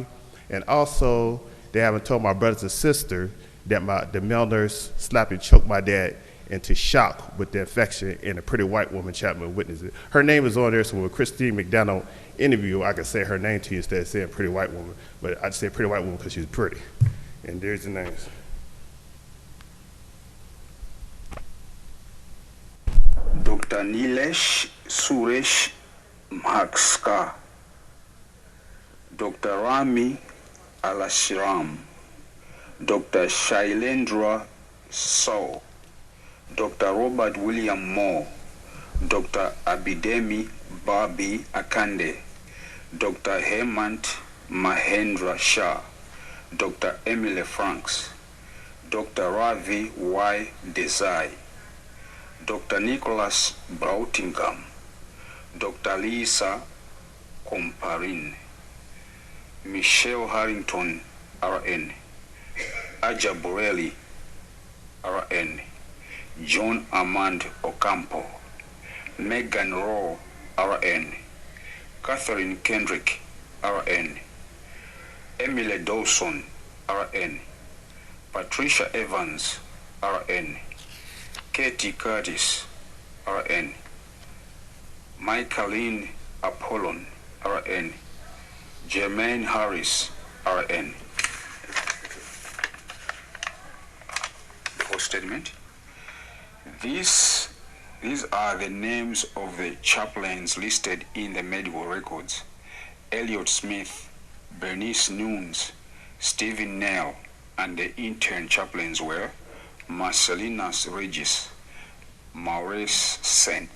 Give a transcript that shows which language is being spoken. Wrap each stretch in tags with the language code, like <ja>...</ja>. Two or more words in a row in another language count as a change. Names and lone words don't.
<en>And also, they haven't told my brothers and sisters that the male nurse slapped and choked my dad into shock with the infection, and a pretty white woman chaplain witnessed it. Her name is on there, so when Christine McDonald interview, I can say her name to you instead of saying pretty white woman. But I just say pretty white woman because she's pretty. And there's the names. Dr. Nilesh Suresh Mhakska, Dr. Rami Alashiram, Dr. Shailendra Saul, Dr. Robert William Moore, Dr. Abidemi Babi Akande, Dr. Hemant Mahendra Shah, Dr. Emily Franks, Dr. Ravi Y. Desai, Dr. Nicholas Brautingham, Dr. Lisa Comparin, Michelle Harrington, RN, Aja Borelli, RN, John Armand Ocampo, Megan Rowe, RN, Catherine Kendrick, RN, Emily Dawson, RN, Patricia Evans, RN, Katie Curtis, RN, Michaeline Apollon, RN, Jermaine Harris, RN. The whole statement. These are the names of the chaplains listed in the medical records. Elliot Smith, Bernice Nunes, Stephen Nell, and the intern chaplains were Marcelinas Regis, Maurice St.</en>